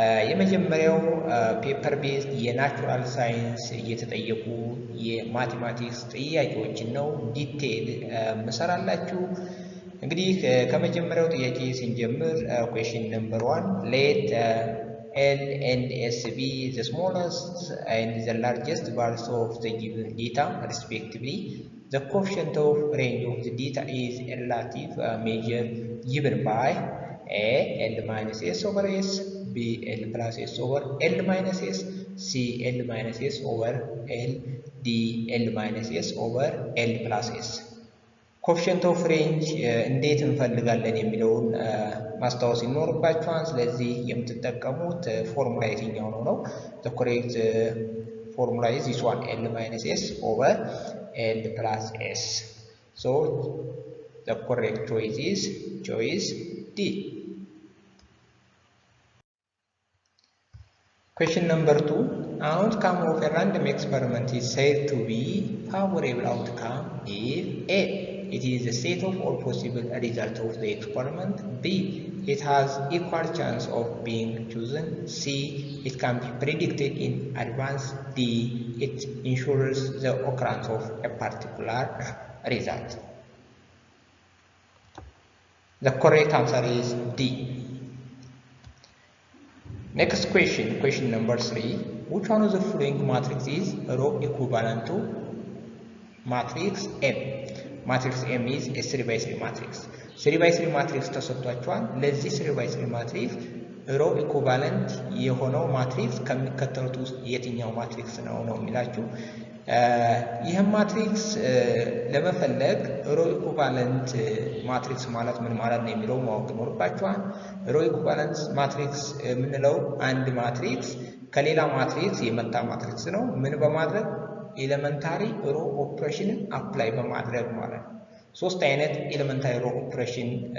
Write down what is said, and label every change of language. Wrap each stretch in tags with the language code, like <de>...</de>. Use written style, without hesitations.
<am>የመጀመሪያው ፔፐር ቤዝድ የናቹራል ሳይንስ እየተጠየቁ የማቴማቲክስ ጥያቄዎችን ነው ዲቴይል መሰራላችሁ። እንግዲህ ከመጀመሪያው ጥያቄ ስንጀምር ኩዌስችን ነምበር 1</am> <en>ሌት L and S be the smallest and the largest values of the given data respectively. The coefficient of range of the data is a relative measure given by A. L minus S over S, B. L plus S over L minus S, C. L minus S over L, D. L minus S over L plus S.</en> <am>ኮኤፊሽንት ኦፍ ሬንጅ እንዴት እንፈልጋለን የሚለውን ማስታወስ ይኖርባችኋል። ስለዚህ የምትጠቀሙት ፎርሙላ የትኛው ነው?</am> <en>the correct formula is this one, L minus S over L plus S. So the correct choice is choice D. Question number 2. Outcome of a random experiment is said to be favorable outcome if A. It is the set of all possible results of the experiment. B. It has equal chance of being chosen. C. It can be predicted in advance. D. It ensures the occurrence of a particular result. The correct answer is D. Next question, question number 3. Which one of the following matrix is row equivalent to matrix M? Matrix M is a 3 by 3 matrix.</en> <am>3 by 3 matrix ተሰጥቷቸዋል። ለዚህ 3 by 3 ማትሪክስ ሮ ኢኩቫለንት የሆነው ማትሪክስ ከሚከተሉት ውስጥ የትኛው ማትሪክስ ነው የሚላችሁ። ይህም ማትሪክስ ለመፈለግ ሮ ኢኩቫለንት ማትሪክስ ማለት ምን ማለት ነው የሚለው ማወቅ ይኖርባችኋል። ሮ ኢኩቫለንት ማትሪክስ የምንለው አንድ ማትሪክስ ከሌላ ማትሪክስ የመጣ ማትሪክስ ነው። ምን በማድረግ ኤሌመንታሪ ሮ ኦፕሬሽንን አፕላይ በማድረግ ማለት ነው። ሶስት አይነት ኤሌመንታሪ ሮ ኦፕሬሽን</am>